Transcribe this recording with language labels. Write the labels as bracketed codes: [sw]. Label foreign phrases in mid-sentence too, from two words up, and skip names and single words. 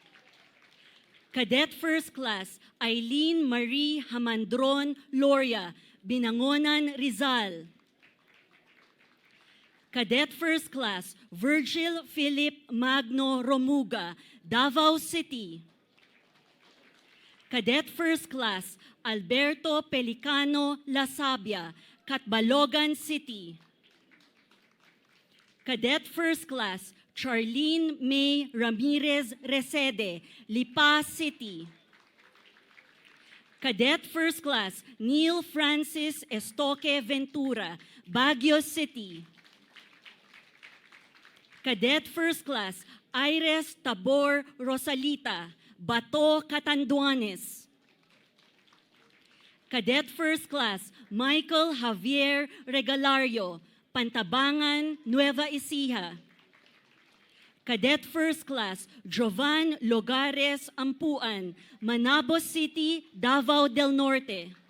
[en] Cadet First Class Eileen Marie Hamandron Loria, Binangonan, Rizal. Cadet First Class, Virgil Philip Magno Romuga, Davao City. Cadet First Class, Alberto Pelicano Lasabia, Catbalogan City. Cadet First Class, Charlene May Ramirez Resede, Lipa City. Cadet First Class, Neil Francis Estoque Ventura, Baguio City. Cadet First Class, Iris Tabor Rosalita, Bato, Catanduanes. Cadet First Class, Michael Javier Regalario, Pantabangan, Nueva Ecija. Cadet First Class, Jovan Logares Ampuan, Manabos City, Davao del Norte.